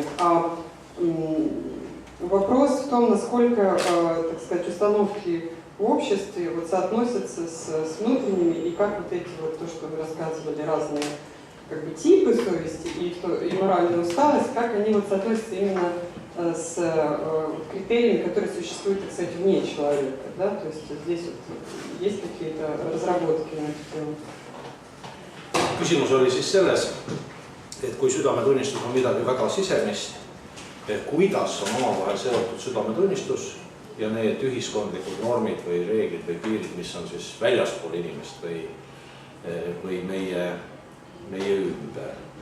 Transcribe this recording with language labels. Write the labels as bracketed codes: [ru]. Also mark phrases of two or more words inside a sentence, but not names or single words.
[ru] А вопрос в том, насколько, так сказать, установки в обществе вот соотносятся с внутренними, и как вот эти вот, то, что вы рассказывали, разные как бы типы совести и моральная усталость, как они вот соотносятся именно с критериями, которые существуют, так сказать, вне человека, да? То есть здесь вот есть какие-то разработки на эту тему? [et] Küsimus oli siis selles, et kui südametunnistus on midagi väga sisemist, kuidas on omavahel seotud südametunnistus ja need ühiskondlikud normid või reeglid või piirid, mis on siis väljaspool inimest või meie ümber.